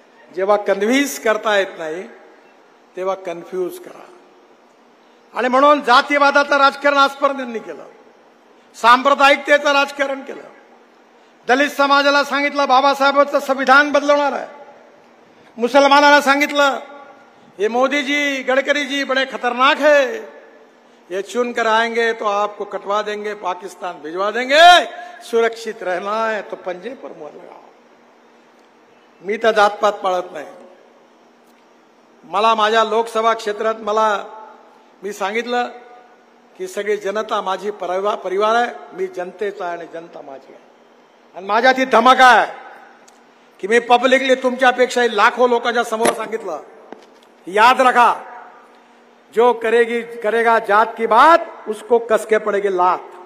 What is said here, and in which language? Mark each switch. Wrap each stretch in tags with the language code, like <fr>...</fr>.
<mr>जेव्हा कन्व्हिन्स करता येत नाही तेव्हा कन्फ्यूज करा. आणि म्हणून जातीवादाचं राजकारण आजपर्यंत त्यांनी केलं, सांप्रदायिकतेचं राजकारण केलं. दलित समाजाला सांगितलं बाबासाहेबांचं संविधान बदलवणार आहे. मुसलमानाला सांगितलं</mr> <hi>ये मोदी जी, गडकरी जी बड़े खतरनाक है, ये चुन कर आएंगे तो आपको कटवा देंगे, पाकिस्तान भिजवा देंगे, सुरक्षित रहना है तो पंजे पर मोहर लगाओ.</hi> <mr>मी तर जातपात पाळत नाही. मला माझ्या लोकसभा क्षेत्रात मी सांगितलं की सगळी जनता माझी परिवार आहे, मी जनतेचा आहे आणि जनता माझी आहे. आणि माझ्यात ही धमक आहे की मी पब्लिकली तुमच्यापेक्षाही लाखो लोकांच्या समोर सांगितलं,</mr> <hi>याद रखा जो करेगा जात की बात उसको कसके पडेगी लात.</hi>